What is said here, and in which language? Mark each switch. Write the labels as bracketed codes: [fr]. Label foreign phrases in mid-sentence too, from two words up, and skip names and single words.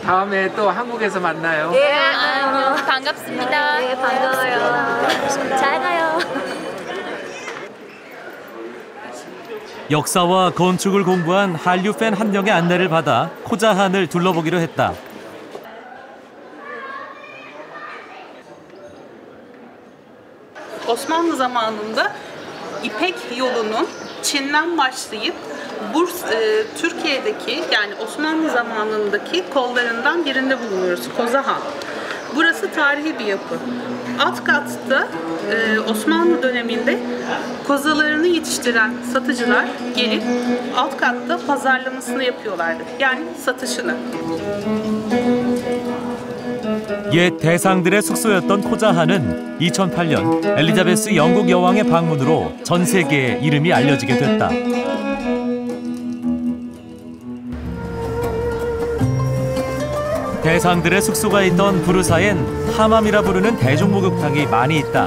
[ko] 다음에 또 한국에서 만나요. 네, 반갑습니다. 네, 반가워요. 잘 가요. 역사와 건축을 공부한 한류 팬 한 명의 안내를 받아 코자한을 둘러보기로 했다. [tr] Osmanlı zamanında İpek yolunun Çin'den başlayıp Türkiye'deki yani Osmanlı zamanındaki kollarından birinde bulunuyoruz. Kozahan. Burası tarihi bir yapı. Alt katta Osmanlı döneminde kozalarını yetiştiren satıcılar gelip alt katta pazarlamasını yapıyorlardı. Yani satışını. [ko] 옛 대상들의 숙소였던 코자한은 2008년 엘리자베스 영국 여왕의 방문으로 전 세계에 이름이 알려지게 됐다. 대상들의 숙소가 있던 부르사엔 하맘이라 부르는 대중목욕탕이 많이 있다.